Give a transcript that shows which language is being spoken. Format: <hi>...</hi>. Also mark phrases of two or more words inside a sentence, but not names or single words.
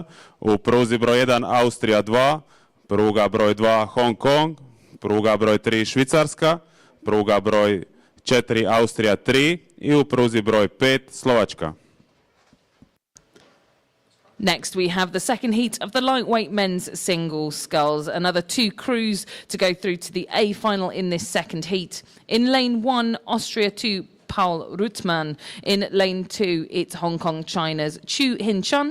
<hr>U pruzi broj 1 Austrija 2, pruga broj 2 Hong Kong, pruga broj 3 Švicarska, pruga broj 4 Austrija 3 i u pruzi broj 5 Slovačka.</hr> <en>Next, we have the second heat of the lightweight men's singles sculls. Another two crews to go through to the A final in this second heat. In lane 1, Austria 2, Paul Ruttmann. In lane 2, it's Hong Kong, China's Chu Hin-chun.</en>